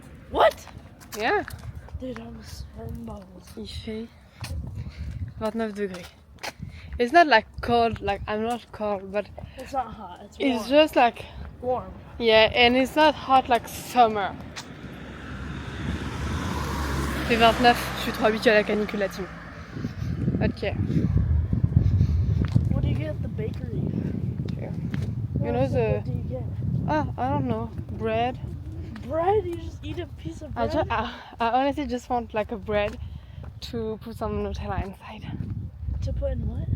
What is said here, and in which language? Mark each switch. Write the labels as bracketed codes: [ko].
[en] What? Yeah. Dude, I was sweating bubbles. [fr] Il fait 29 degrés. [en] It's not like cold, like I'm not cold, but It's not hot. It's warm. it's just like, warm. yeah, and it's not hot like summer. [fr] Il fait 29, je suis trop habituée à la canicule là-dessus. [en] Ok. What do you get at the bakery? You know the, What do you get? I don't know, bread. Bread? You just eat a piece of bread? I honestly just want like a bread to put some Nutella inside. To put in what?